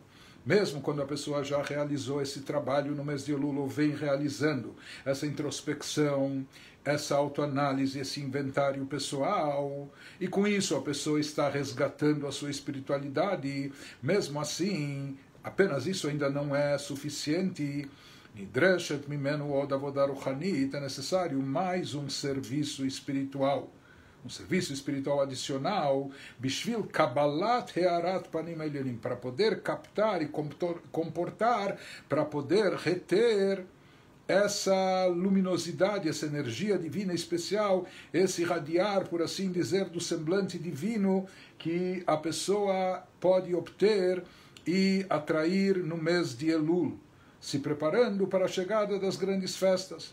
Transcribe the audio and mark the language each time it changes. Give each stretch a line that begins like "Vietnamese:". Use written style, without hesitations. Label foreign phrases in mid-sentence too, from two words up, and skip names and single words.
Portuguese: Mesmo quando a pessoa já realizou esse trabalho no mês de Elul, ou vem realizando essa introspecção, essa autoanálise, esse inventário pessoal, e com isso a pessoa está resgatando a sua espiritualidade, mesmo assim, apenas isso ainda não é suficiente.
Hebrew: נדרשת ממנו עוד עבודה רוחנית,
Portuguese: é necessário mais um serviço espiritual. Um serviço espiritual adicional,
Hebrew: בשביל קבלת הארת פנים עליונים,
Portuguese: para poder captar e comportar, para poder reter essa luminosidade, essa energia divina especial, esse irradiar, por assim dizer, do semblante divino que a pessoa pode obter e atrair no mês de Elul, se preparando para a chegada das grandes festas.